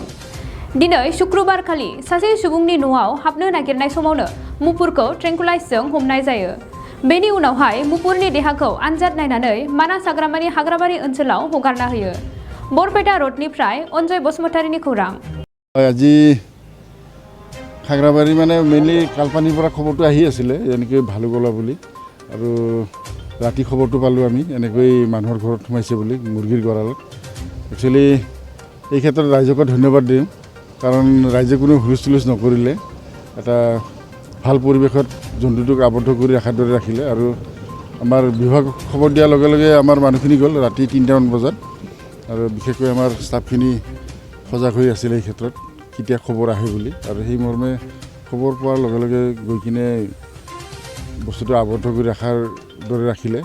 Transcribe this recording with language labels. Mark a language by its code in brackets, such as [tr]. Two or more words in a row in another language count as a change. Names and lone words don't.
[brx] दिनै शुक्रबारखालि सासे सुबुंनि न'आव हाबनो नागिरनाय समावनो मुफुरखौ ट्रेंकुलाइजजों हमनाय जायो। बेनि उनावहाय मुफुरनि देहाखौ आनजाद नायनानै मानास हाग्रामानि हाग्राबारि ओनसोलाव हगारना होयो। बरपेटा रडनिफ्राय अनजय बसुमतारीनि खौरां। [as] আজি খাগৰাবাৰী মানে মেইনলি কালপানীৰ পৰা খবৰটো আহি আছিলে এনেকৈ ভালুকলা বুলি আৰু ৰাতি খবৰটো পালোঁ আমি এনেকৈ মানুহৰ ঘৰত সোমাইছে বুলি মুৰ্গীৰ গঁৰালত। একচুৱেলি এই ক্ষেত্ৰত ৰাইজক ধন্যবাদ দিওঁ কাৰণ ৰাইজে কোনো হুলস্থুল নকৰিলে এটা ভাল পৰিৱেশত জন্তুটোক আবদ্ধ কৰি ৰখাৰ দৰে ৰাখিলে আৰু আমাৰ বিভাগ খবৰ দিয়াৰ লগে লগে আমাৰ মানুহখিনি গ'ল ৰাতি ৩টামান বজাত আৰু বিশেষকৈ আমাৰ ষ্টাফখিনি সজাগ হৈ আছিল এই ক্ষেত্ৰত কেতিয়া খবৰ আহে বুলি আৰু সেই মৰ্মে খবৰ পোৱাৰ লগে লগে গৈ কিনে বস্তুটো আবদ্ধ কৰি ৰখাৰ দৰে ৰাখিলে।